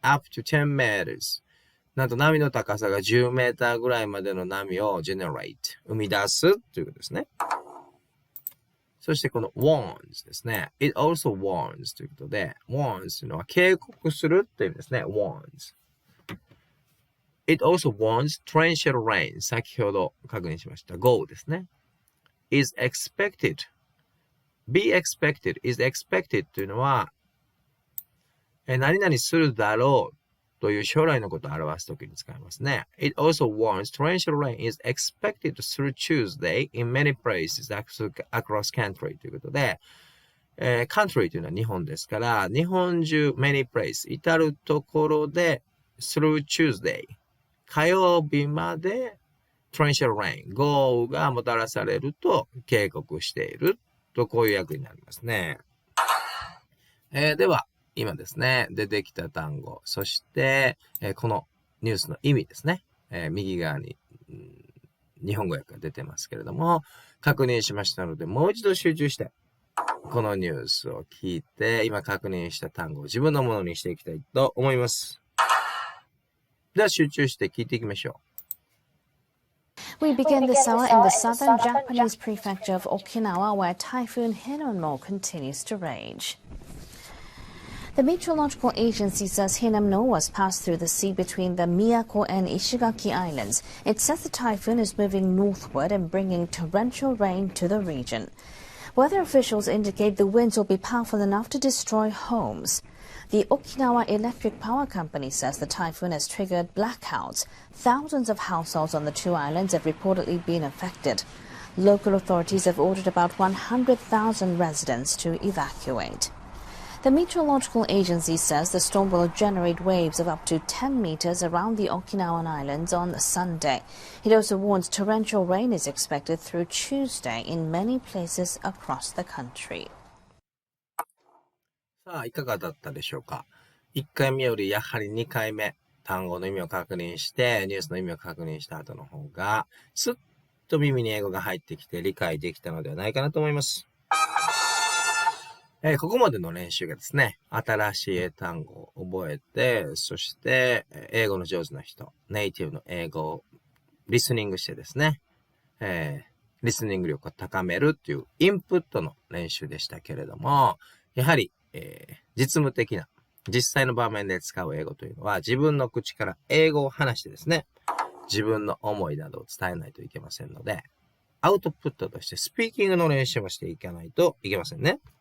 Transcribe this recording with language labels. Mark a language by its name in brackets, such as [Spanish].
[English] up to 10 meters。 [Japanese] なんと波の高さが10メーターぐらいまでの波を generate、生み出すということですね。そしてこの warns ですね。 it also warns ということで、warns というのは警告するという意味ですね。 [English] warns。It also warns torrential rain 先ほど確認しました。 [Japanese] go ですね。 is expected。 be expected is expected というのは、何々するだろうという将来のことを表すときに使いますね。 It also warns torrential rain is expected through Tuesday in many places across country ということで、country というのは日本ですから、日本中 many places 至るところで through Tuesday 火曜日まで torrential rain 豪雨がもたらされると警告しているとこういう訳になりますね。では今ですね、出てきた単語、そして、このニュースの意味ですね。右側に、日本語訳が出てますけれども、確認しましたので、もう一度集中して、このニュースを聞いて、今確認した単語を自分のものにしていきたいと思います。では集中して聞いていきましょう。 [English] We begin this hour in the southern Japanese prefecture of Okinawa, where Typhoon Hinamno continues to rage.The meteorological agency says Hinamno has passed through the sea between the Miyako and Ishigaki Islands. It says the typhoon is moving northward and bringing torrential rain to the region. Weather officials indicate the winds will be powerful enough to destroy homes. The Okinawa Electric Power Company says the typhoon has triggered blackouts. Thousands of households on the two islands have reportedly been affected. Local authorities have ordered about 100,000 residents to evacuate.The meteorological agency says the storm will generate waves of up to 10 meters around the Okinawan Islands on Sunday. It also warns torrential rain is expected through Tuesday in many places across the country. [Japanese] さあ、いかがだったでしょうか。1回目よりやはり2回目、単語の意味を確認して、ニュースの意味を確認した後の方が、すっと耳に英語が入ってきて理解できたのではないかなと思います。ここまでの練習がですね、新しい英単語を覚えて、そして、英語の上手な人、ネイティブの英語をリスニングしてですね、リスニング力を高めるっていうインプットの練習でしたけれども、やはり、実務的な、実際の場面で使う英語というのは、自分の口から英語を話してですね、自分の思いなどを伝えないといけませんので、アウトプットとしてスピーキングの練習もしていかないといけませんね。